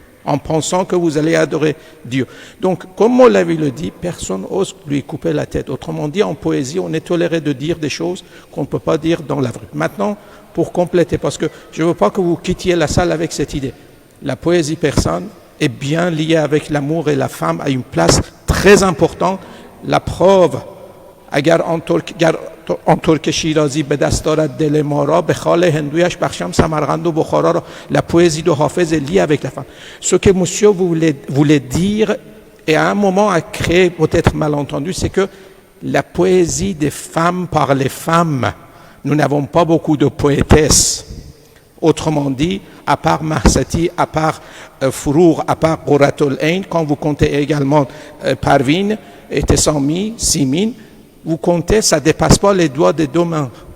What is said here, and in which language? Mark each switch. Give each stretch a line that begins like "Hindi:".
French: en pensant que vous allez adorer Dieu. Donc, comme Moulavi le dit, personne n'ose lui couper la tête. Autrement dit, en poésie, on est toléré de dire des choses qu'on ne peut pas dire dans la vraie. Maintenant, pour compléter, parce que je ne veux pas que vous quittiez la salle avec cette idée. La poésie persane est bien liée avec l'amour et la femme à une place très importante. La preuve,
Persian: اگر آن ترک شیرازی به دست دارد دل ما را به خال هندویش بخشم سمرقند و بخارا را.
French: La poésie de Hafez est liée avec la femme. Ce que monsieur voulait dire et à un moment a créé peut-être malentendu, c'est que la poésie des femmes par les femmes, nous n'avons pas beaucoup de poétesses. Autrement dit, à part Mahsati, à part Fourour, à part Quratul Ain, quand vous comptez également Parvin et Tessami, Simin, vous comptez, ça ne dépasse pas les doigts des deux mains.